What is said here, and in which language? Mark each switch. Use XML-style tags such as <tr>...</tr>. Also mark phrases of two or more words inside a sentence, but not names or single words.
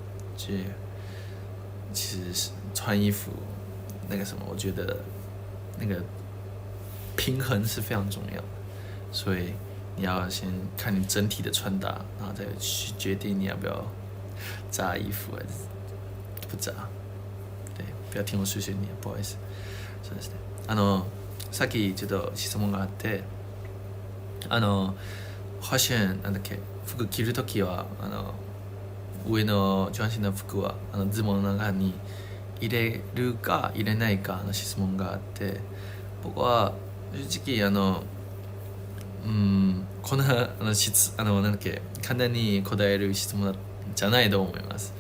<zh>其实穿衣服那个什么，我觉得那个平衡是非常重要的，所以你要先看你整体的穿搭，然后再去决定你要不要扎衣服还是不扎。对，不要听我碎碎念，不好意思。</zh> <ja>そうですね。さっきちょっと質問があって、ファッションなんだっけ、服着るときは上の上半身の服はズボンの中に入れるか入れないかの質問があって、僕は正直こんななんだっけ、簡単に答える質問じゃないと思います。</ja>